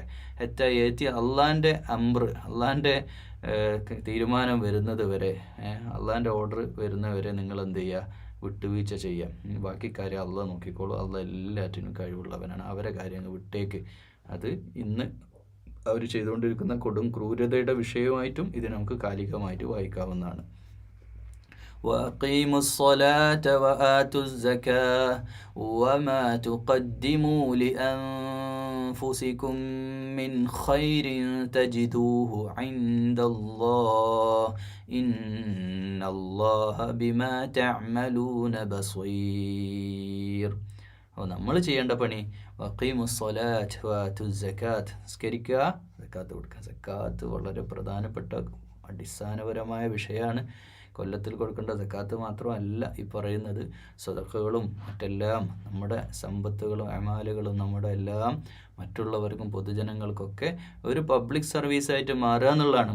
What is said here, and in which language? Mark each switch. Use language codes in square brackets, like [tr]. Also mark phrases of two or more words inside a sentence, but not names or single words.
[ml] ഹത്താ അള്ളാൻ്റെ അള്ളാൻ്റെ തീരുമാനം വരുന്നത് വരെ, അള്ളാൻ്റെ ഓർഡർ വരുന്നവരെ നിങ്ങൾ എന്ത് ചെയ്യുക, വിട്ടുവീഴ്ച ചെയ്യാം. ബാക്കി കാര്യം അള്ളാഹ് നോക്കിക്കോളൂ, അള്ളാഹ് എല്ലാറ്റിനും കഴിവുള്ളവനാണ്, അവരെ കാര്യങ്ങൾ വിട്ടേക്ക്. അത് ഇന്ന് അവർ ചെയ്തുകൊണ്ടിരിക്കുന്ന കൊടും ക്രൂരതയുടെ വിഷയമായിട്ടും ഇത് നമുക്ക് കാലികമായിട്ട് വായിക്കാവുന്നതാണ്. [ar] وأقيموا الصلاة وآتوا الزكاة وما تقدموا لأنفسكم من خير تجدوه عند الله إن الله بما تعملون بصير. [ml] നമ്മൾ ചെയ്യേണ്ട പണി [ar] وأقيموا الصلاة وآتوا الزكاة, [ml] നിസ്കരിക്കുക, സക്കാത്ത് കൊടുക്കുക. സക്കാത്ത് വളരെ പ്രധാനപ്പെട്ട അടിസ്ഥാനപരമായ വിഷയമാണ്. കൊല്ലത്തിൽ കൊടുക്കേണ്ട സക്കാത്ത് മാത്രമല്ല ഈ പറയുന്നത്, സദഖകളും മറ്റെല്ലാം, നമ്മുടെ സമ്പത്തുകളും അമാലുകളും നമ്മുടെ എല്ലാം മറ്റുള്ളവർക്കും പൊതുജനങ്ങൾക്കൊക്കെ ഒരു [en] public service ആയിട്ട് [ml] മാറുക എന്നുള്ളതാണ്.